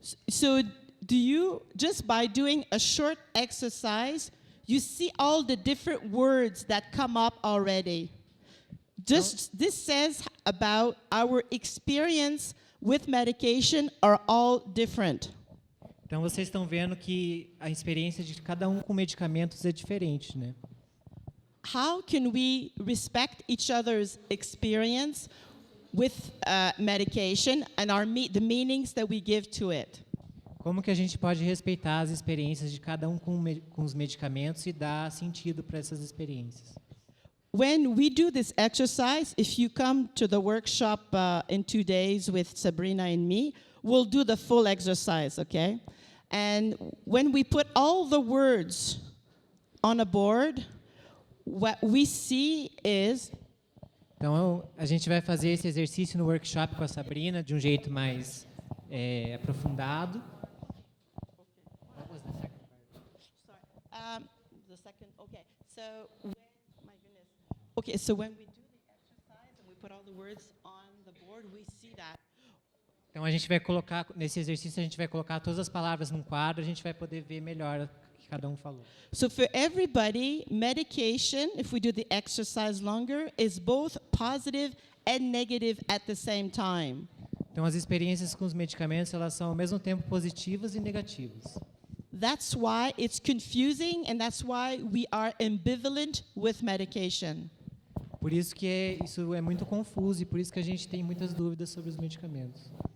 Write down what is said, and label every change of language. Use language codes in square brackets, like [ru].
[en] So do you, just by doing a short exercise, you see all the different words that come up already. Just this says about our experience with medication are all different. [pt] Então, vocês estão vendo que a experiência de cada um com medicamentos é diferente, né? [en] How can we respect each other's experience with medication and the meanings that we give to it? [pt] Como que a gente pode respeitar as experiências de cada um com os medicamentos e dar sentido para essas experiências? [en] When we do this exercise, if you come to the workshop in 2 days with Sabrina and me, we'll do the full exercise, okay? And when we put all the words on a board, what we see is... [pt] Então, a gente vai fazer esse exercício no workshop com a Sabrina de um jeito mais aprofundado. [en] What was the second part? Sorry. The second, okay. So, my goodness. Okay, so when we do the exercise and we put all the words on the board, we see that. [pt] Então, a gente vai colocar, nesse exercício, a gente vai colocar todas as palavras num quadro, a gente vai poder ver melhor o que cada um falou. [en] So for everybody, medication, if we do the exercise longer, is both positive and negative at the same time. [pt] Então, as experiências com os medicamentos, elas são ao mesmo tempo positivas e negativas. [en] That's why it's confusing, and that's why we are ambivalent with medication. [pt] Por isso que isso é muito confuso e por isso que a gente tem muitas dúvidas sobre os medicamentos.